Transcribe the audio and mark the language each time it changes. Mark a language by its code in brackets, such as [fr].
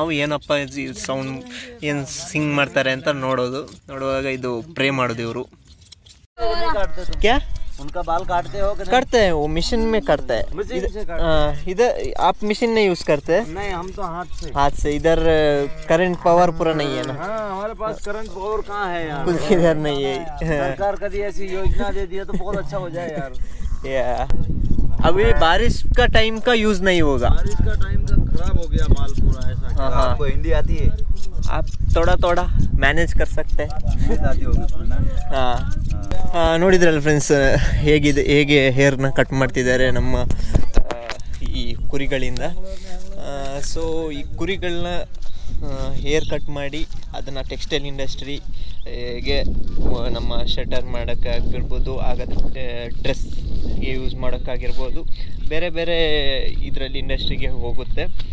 [kn] ನಾವು ಏನಪ್ಪ ಸೌಂಡ್ ಏನು ಸಿಂಗ್ ಮಾಡ್ತಾರೆ ಅಂತ ನೋಡುವಾಗ ಇದು ಪ್ರೇ ಮಾಡೋದು. [hi] ಇವರು क्या उनका बाल काटते हो कि नहीं? करते हैं, वो मशीन में करता है. इधर आप मशीन नहीं यूज करते? नहीं, हम तो हाथ से. इधर करंट पावर पूरा नहीं है ना. हाँ, हमारे पास करंट पावर कहाँ है यार, कुछ इधर नहीं है. सरकार कभी ऐसी योजना दे दिया तो बहुत अच्छा हो जाए यार. अभी बारिश का टाइम का यूज नहीं होगा. बारिश का टाइम का खराब हो गया माल पूरा ऐसा. आपको हिंदी आती है? आप थोड़ा मैनेज कर सकते हैं. आती होगी [kn] ನೋಡಿದ್ರಲ್ಲ ಫ್ರೆಂಡ್ಸ್, ಹೇಗೆ ಹೇರ್ನ ಕಟ್ ಮಾಡ್ತಿದ್ದಾರೆ ನಮ್ಮ ಈ ಕುರಿಗಳಿಂದ. ಸೊ ಈ ಕುರಿಗಳನ್ನ ಹೇರ್ ಕಟ್ ಮಾಡಿ ಅದನ್ನು ಟೆಕ್ಸ್ಟೈಲ್ ಇಂಡಸ್ಟ್ರಿಗೆ ನಮ್ಮ ಶಟರ್ ಮಾಡೋಕ್ಕಾಗಿರ್ಬೋದು, ಡ್ರೆಸ್ಗೆ ಯೂಸ್ ಮಾಡೋಕ್ಕಾಗಿರ್ಬೋದು, ಬೇರೆ ಇದರಲ್ಲಿ ಇಂಡಸ್ಟ್ರಿಗೆ ಹೋಗುತ್ತೆ.